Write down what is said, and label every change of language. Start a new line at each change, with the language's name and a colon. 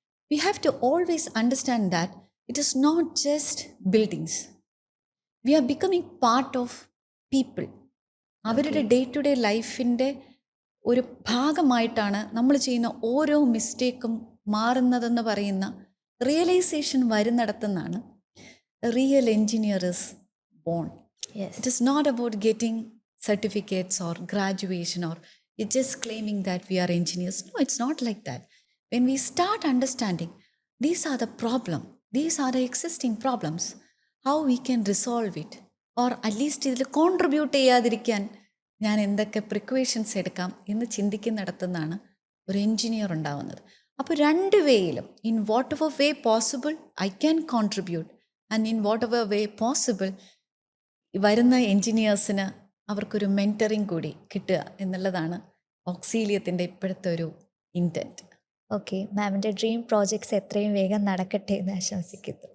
English: We have to always understand that it is not just buildings, we are becoming part of people.
Malayalam: അവരുടെ day to day ലൈഫിൻ്റെ ഒരു ഭാഗമായിട്ടാണ് നമ്മൾ ചെയ്യുന്ന ഓരോ മിസ്റ്റേക്കും മാറുന്നതെന്ന് പറയുന്ന realisation വരുന്നിടത്തുനിന്നാണ്
English: Real engineer is born. Yes. It is not about getting certificates or graduation or it's just claiming that we are engineers. No, it's not like that. When we start understanding these are the problem, these are the existing problems, how we can resolve it, or at least
Malayalam: ഇതിൽ contribute ചെയ്യാതിരിക്കാൻ ഞാൻ എന്തൊക്കെ precautions എടുക്കാം എന്ന് ചിന്തിക്കുന്നിടത്തുനിന്നാണ് ഒരു engineer ഉണ്ടാവുന്നത്. അപ്പോൾ രണ്ട് വേയിലും
English: in whatever way possible
Malayalam: I can contribute and in what ever way possible വരുന്ന എൻജിനീയേഴ്സിന് അവർക്കൊരു മെൻറ്ററിങ് കൂടി കിട്ടുക എന്നുള്ളതാണ് ഓക്സീലിയത്തിൻ്റെ ഇപ്പോഴത്തെ ഒരു ഇൻറ്റൻറ്റ്. ഓക്കെ, മാമിൻ്റെ ഡ്രീം പ്രോജക്ട്സ് എത്രയും വേഗം നടക്കട്ടെ എന്ന് ആശംസിക്കുന്നു.